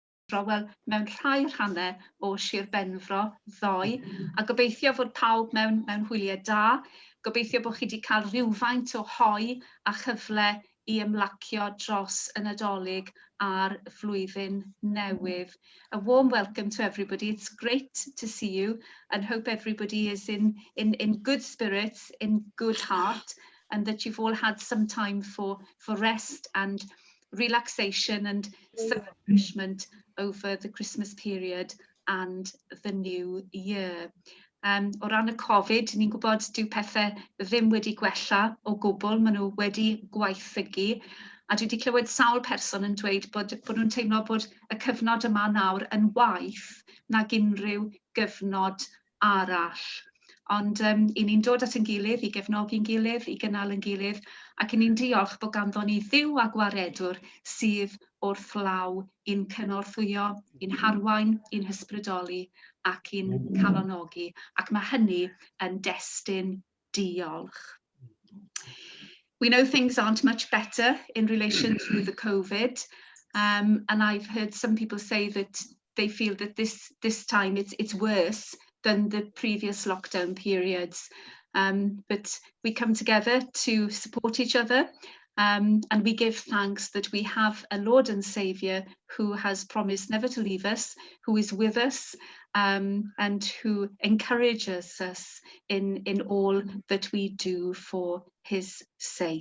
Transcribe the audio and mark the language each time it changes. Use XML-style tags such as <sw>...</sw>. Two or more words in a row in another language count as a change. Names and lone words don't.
<cy>wel, mewn rhai rhannau o Sir Benfro ddoe, a gobeithio fod pawb mewn hwyliau da. Gobeithio bod chi wedi cael rhywfaint o hoi a chyfle i ymlacio dros y Nadolig a'r flwyddyn newydd.</cy> <en>A warm welcome to everybody. It's great to see you and hope everybody is in good spirits, in good heart, and that you've all had some time for rest and relaxation and some refreshment over the Christmas period and the new year.</en> <cy>O ran y Covid, ni'n gwybod dyw pethau ddim wedi gwella o gwbl, maen nhw wedi gwaethygu, a dwi wedi clywed sawl person yn dweud bod nhw'n teimlo bod y cyfnod yma nawr yn waeth nag unrhyw gyfnod arall. Ond i ni'n dod at ein gilydd, i gefnogi'n gilydd, i gynnal yn gilydd, ac ni'n diolch bod ganddo ni Dduw a Gwaredwr sydd wrth law i'n cynorthwyo, i'n harwain, i'n hysbrydoli ac i'n calonogi. Ac mae hynny yn destun diolch.</cy> <en>We know things aren't much better in relation to the COVID, and I've heard some people say that they feel that this time it's worse than the previous lockdown periods. But we come together to support each other, and we give thanks that we have a Lord and Saviour who has promised never to leave us, who is with us, and who encourages us in all that we do for his sake.</en>